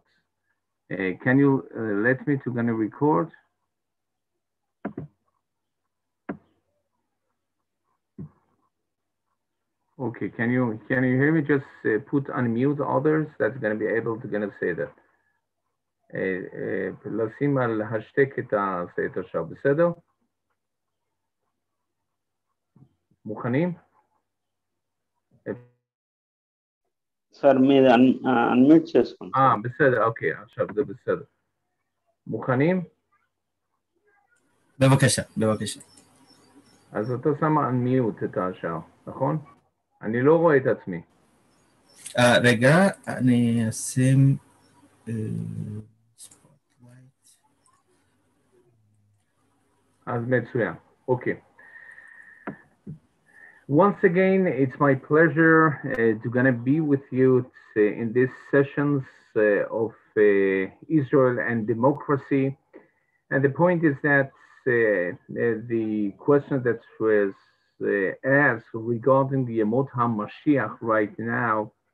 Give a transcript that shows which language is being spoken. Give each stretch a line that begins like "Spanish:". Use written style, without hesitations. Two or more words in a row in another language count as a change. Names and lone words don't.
English: Can you let me to gonna record? Okay, can you hear me? Just put unmute others that's gonna be able to gonna say that.
Hebrew: לשים על השתק את השאר, בסדר? מוכנים?
Telugu: సార్ మీరు అన్మ్యూట్ చేసుకోండి.
Hebrew: בסדר, אוקיי, עכשיו זה בסדר. מוכנים? בבקשה. אז אתה שם unmute את השאר, נכון? אני לא רואה את עצמי. רגע, אני אשים ספוטלייט. אז מצוין, אוקיי.
English: Once again, it's my pleasure to gonna be with you in these sessions of Israel and democracy. And the point is that the question that was asked regarding the Yemot HaMashiach right now,